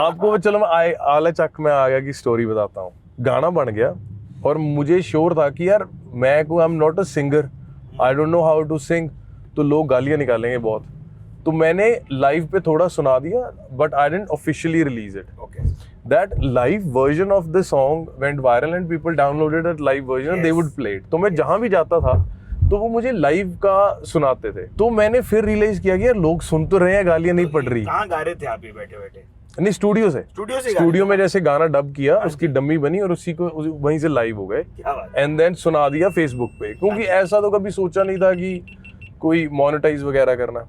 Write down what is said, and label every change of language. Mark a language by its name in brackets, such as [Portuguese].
[Hindi] आपको चलो मैं आले चक में आ गया की स्टोरी बताता हूँ। गाना बन गया और मुझे श्योर था कि यार मैं को [English] I am not a singer, I don't know how to sing, [Hindi] तो लोग गालियां निकालेंगे बहुत। तो मैंने लाइव पे थोड़ा सुना दिया, [English] But I didn't officially release it. Okay. That live version of the song went viral and people downloaded that live version and they Yes. would play it. [Hindi] तो मैं जहाँ भी जाता था तो वो मुझे लाइव का सुनाते थे। तो मैंने फिर रियलाइज किया कि यार लोग सुन तो रहे हैं, गालियां नहीं पड़ रही। कहाँ गा रहे थे आप ये बैठे बैठे? नहीं, स्टूडियो से। स्टूडियो से गा स्टूडियो रहे में थे? जैसे गाना डब किया, उसकी डमी बनी और उसी को वहीं से लाइव हो गए, क्या बात है। एंड देन सुना दिया फेसबुक पे, क्योंकि ऐसा तो कभी सोचा नहीं था कि कोई मोनेटाइज वगैरह करना।